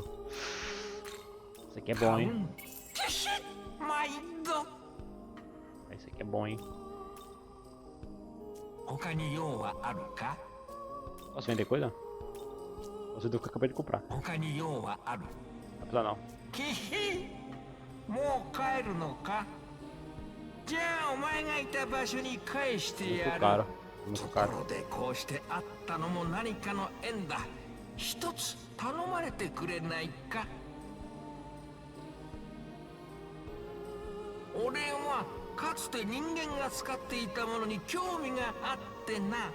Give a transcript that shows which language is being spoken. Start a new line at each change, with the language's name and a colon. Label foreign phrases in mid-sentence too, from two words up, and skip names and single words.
Portuguese: Isso aqui é bom, hein? Isso aqui é bom, hein? Posso vender coisa? Posso vender o que eu acabei de comprar. Não precisa não.
Japanese: もう帰るのか。じゃあお前がいた場所に返してやる。ところでこうして会ったのも何かの縁だ。一つ頼まれてくれないか。俺はかつて人間が使っていたものに興味があってな。